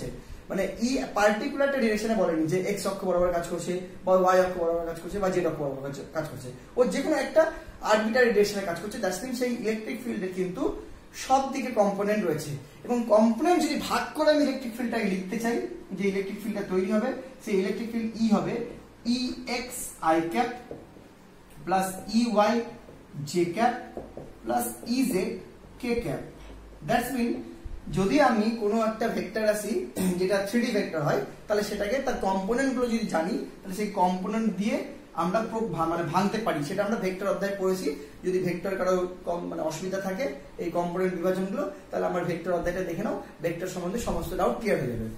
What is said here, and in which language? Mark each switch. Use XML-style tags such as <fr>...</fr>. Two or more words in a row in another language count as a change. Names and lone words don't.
<bn>মানে ই পার্টিকুলার একটা ডিরেকশনে বলেনি যে x অক্ষ বরাবর কাজ করছে, বা y অক্ষ বরাবর কাজ করছে, বা z অক্ষ বরাবর কাজ করছে, ও যে কোনো একটা</bn> <en>arbitrary direction</en> <bn>কাজ করছে।</bn> <en>that's mean</en> <bn>সেই</bn> <en>electric field</en> <bn>কিন্তু সব দিকে কম্পোনেন্ট রয়েছে, এবং কম্পোনেন্ট যদি ভাগ করে আমি</bn> <en>electric field</en> <bn>লিখতে চাই, যে</bn> <en>electric field</en> <bn>তৈরি হবে, সেই</bn> <en>electric field</en> <bn>ই হবে</bn> <en>EXi cap plus EY j cap plus EZ k cap। that's mean</en> <bn>যদি আমি কোনো একটা ভেক্টর রাশি যেটা 3D ভেক্টর হয়, তাহলে সেটাকে তার কম্পোনেন্ট গুলো যদি জানি, তাহলে সেই কম্পোনেন্ট দিয়ে আমরা মানে ভাঙতে পারি, সেটা আমরা ভেক্টর অধ্যায়ে পড়েছি। যদি ভেক্টর কারো কম মানে অসুবিধা থাকে এই কম্পোনেন্ট বিভাজনগুলো, তাহলে আমার ভেক্টর অধ্যায়টা দেখে নাও, ভেক্টর সম্বন্ধে সমস্ত</bn> <en>doubt clear</en> <bn>হয়ে যাবে।</bn>